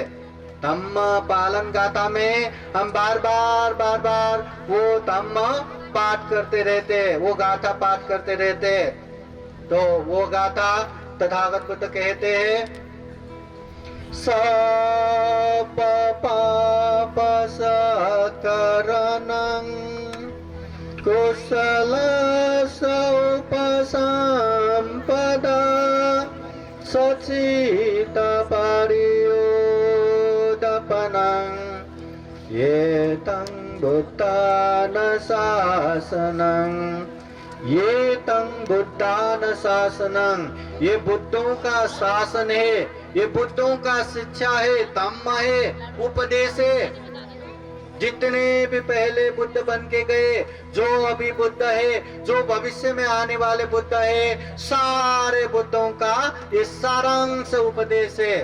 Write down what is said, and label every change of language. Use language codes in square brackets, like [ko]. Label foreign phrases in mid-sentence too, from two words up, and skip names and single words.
[hi] धम्म पालन गाथा में हम बार बार वो धम्म पाठ करते रहते हैं, वो गाथा पाठ करते रहते हैं। तो वो गाथा तथागत बुद्ध कहते हैं, [pi] सब पाप सकरणं कुशल उपसंपदा सचित परियोदपनं ये तं बुद्धान शासनं, ये तं बुद्धान शासनं, [hi] ये बुद्धों का शासन है, ये बुद्धों का शिक्षा है, धम्म है, उपदेश है। जितने भी पहले बुद्ध बन के गए, जो अभी बुद्ध है, जो भविष्य में आने वाले बुद्ध है, सारे बुद्धों का ये सारांश उपदेश है।